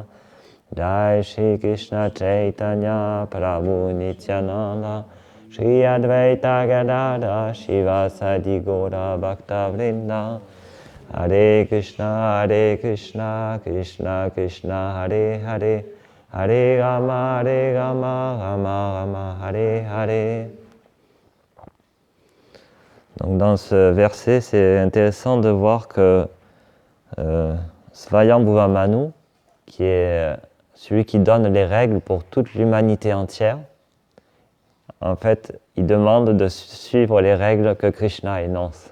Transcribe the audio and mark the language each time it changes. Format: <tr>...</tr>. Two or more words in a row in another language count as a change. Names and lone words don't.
<sa>Jai Shri Krishna Chaitanya Prabhu Nityananda Shri Advaita Gadadhar Shivasadi Gaura Bhakta Vrinda. Hare Krishna, Krishna Krishna, Hare Hare, Hare Rama, Rama Rama, Hare Hare.</sa> <fr>Donc dans ce verset, c'est intéressant de voir que Svayambhuva Manu, qui est celui qui donne les règles pour toute l'humanité entière, en fait, il demande de suivre les règles que Krishna énonce.</fr>